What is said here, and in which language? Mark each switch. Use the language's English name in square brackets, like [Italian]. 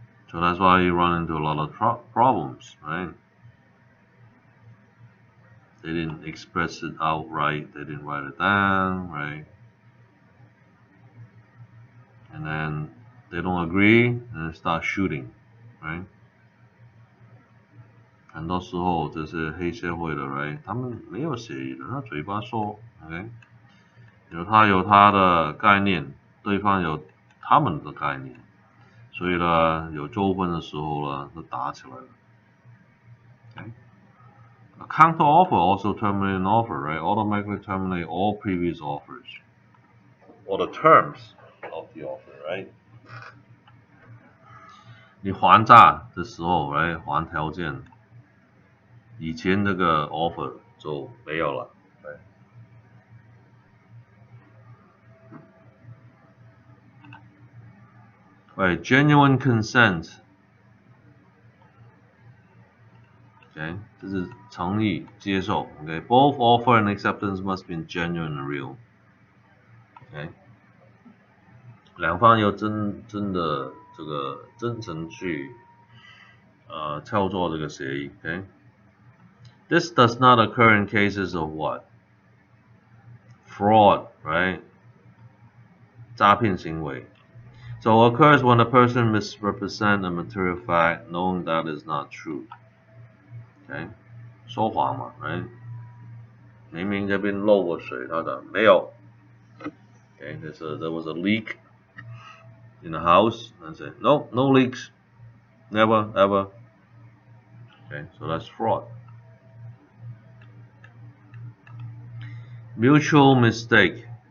[English] So that's why you run into a lot of problems, right? They didn't express it outright, they didn't write it down, right? And then they don't agree and they start shooting, right? [Chinese] 很多时候这是黑社会的 right， 他们没有协议的，他嘴巴说 OK， 他有他的概念，对方有他们的概念，所以呢有纠纷的时候呢就打起来了。 [English] Okay? A counter offer also terminate an offer, right? Automatically terminate all previous offers or the terms of the offer, right? [Chinese] 你还价的时候 right 还条件，以前那个 offer 就没有了。 [English] Right, genuine consent. [Chinese] Okay, 这是诚意接受。 [English] Okay, both offer and acceptance must be genuine and real. [Chinese] Okay, 两方要真的这个真诚去操作这个协议。 [English] Okay, this does not occur in cases of what? Fraud, right? [Chinese] 诈骗行为。 [English] So occurs when a person misrepresents a material fact knowing that is not true. [Chinese] Okay, 说谎嘛 right? 明明这边漏过水，他讲没有。 [English] Okay, there was a leak in the house, and say no leaks, never ever. Okay, so that's fraud. Mutual mistake.